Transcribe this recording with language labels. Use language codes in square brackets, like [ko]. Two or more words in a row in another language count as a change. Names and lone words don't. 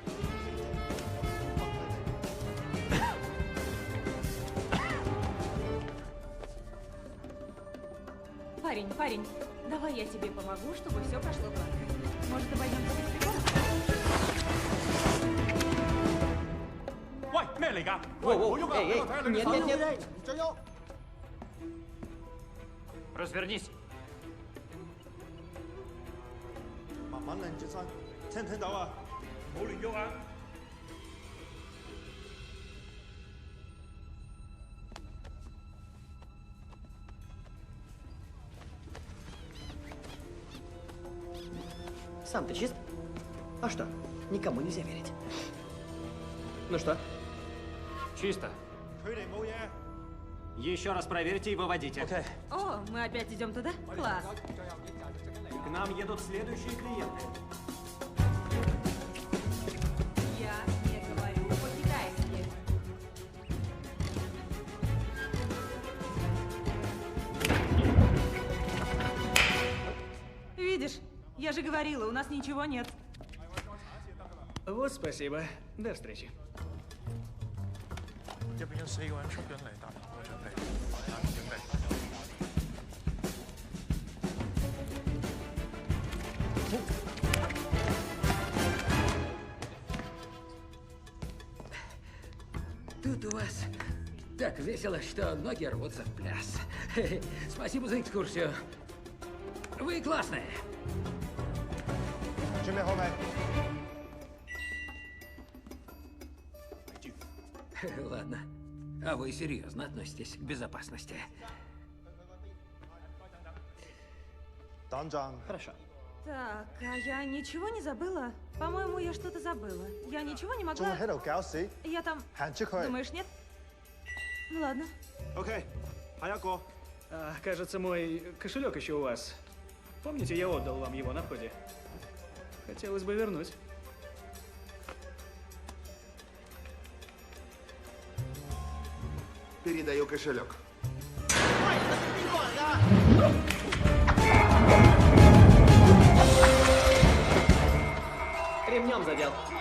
[ru] Парень, парень, давай я тебе помогу, чтобы все прошло гладко. Может, обойдемся без приколов? [yue] 嚟㗎？ [ru] Воу-воу, эй, нет, нет, нет. Развернись. [yue] 慢慢擰轉身，聽唔聽到啊？冇亂喐啊！ [ru] Сам ты чист? А что? Никому нельзя верить. Ну что? Чисто. [yue] 佢哋冇嘢。 [ru] Еще раз проверьте и выводите. О, мы опять идем туда? Класс. К нам едут следующие клиенты. Я не говорю по-китайски. Видишь, я же говорила, у нас ничего нет. Вот спасибо. До встречи. [yue] 入邊有4個人出緊嚟，但係我準備準備。 [ru] Тут у вас так весело, что ноги рвутся в пляс. Спасибо за экскурсию. Вы классные. [yue] 準備好未？ [ru] Ладно. А вы серьезно относитесь к безопасности? [yue] 等陣。 [ru] Хорошо. Так, а я ничего не забыла? По-моему, я что-то забыла. Я ничего не [yue] 仲 [ru] могла... [yue] 喺度搞事， [ru] Я там... [yue] 行出去。 [ru] Думаешь, нет? Ну ладно. [yue] OK，下一個。 [ru] А, кажется, мой кошелек еще у вас. Помните, я отдал вам его на входе? Хотелось бы вернуть. Передаю кошелек. Ремнем задел.